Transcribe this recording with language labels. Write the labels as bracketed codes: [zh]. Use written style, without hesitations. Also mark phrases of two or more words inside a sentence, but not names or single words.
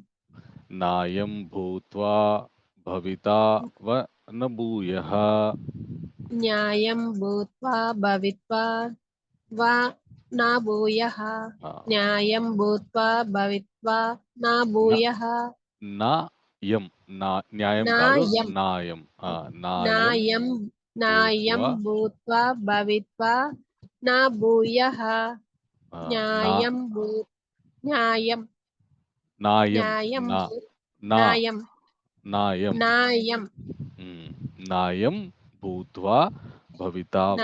[sa] నాయం భూత్వా భవితా వ న భూయః న్యాయం భూత్వా భవిత్వా వా నా భూయః. న్యాయం భూత్వా భవిత్వా నా భూయః. [te] నాయం న్యాయం కాదు, [sa] నాయం నాయం. నాయం నాయం భూత్వా భవిత్వా నా భూయః. న్యాయం న్యాయం నాయం న్యాయం నాయం నాయం నాయం భూత్వా భవితా వ